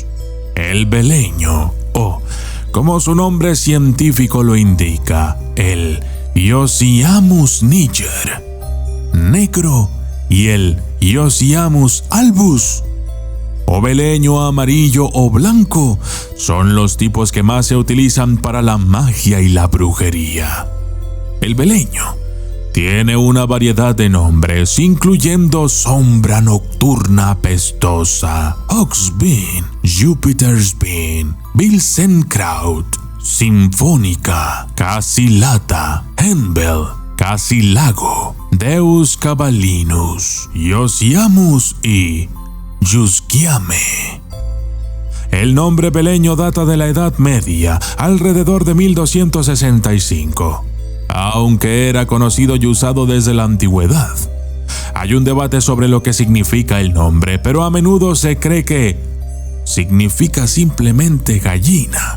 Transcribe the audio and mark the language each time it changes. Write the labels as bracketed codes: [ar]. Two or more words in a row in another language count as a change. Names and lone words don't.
[es] El beleño, o como su nombre científico lo indica, el Ioseamus niger, negro, y el Ioseamus albus, o beleño amarillo o blanco, son los tipos que más se utilizan para la magia y la brujería. El beleño tiene una variedad de nombres, incluyendo sombra nocturna apestosa, Oxbean, Jupiter's Bean, Bilsenkraut, sinfónica, casilata, Henbel, casilago, Deus Cavalinus, Ioseamus y Yusquiame. El nombre beleño data de la Edad Media, alrededor de 1265. Aunque era conocido y usado desde la antigüedad. Hay un debate sobre lo que significa el nombre, pero a menudo se cree que significa simplemente gallina.